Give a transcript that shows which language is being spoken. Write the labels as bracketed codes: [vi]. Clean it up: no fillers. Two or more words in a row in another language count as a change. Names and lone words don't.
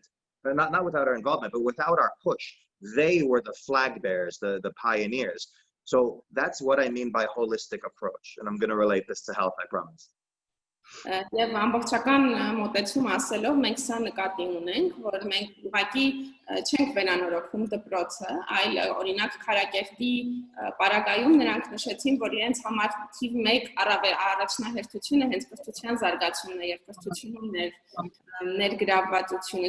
[en] Not without our involvement, but without our push. They were the flag bearers, the pioneers. So that's what I mean by holistic approach. And I'm going to relate this to health, I promise. [hy] Եվ ամբողջական մոտեցում ասելով մենք սա նկատի ունենք, որ մենք ուղղակի չենք վերանորոգում դպրոցը, այլ օրինակ քարակերտի պարագայում նրանք նշեցին, որ իրենց համար թիվ 1 առաջնահերթությունը հենց կրթության զարգացումն է եւ կրթությունում ներգրավվածությունը,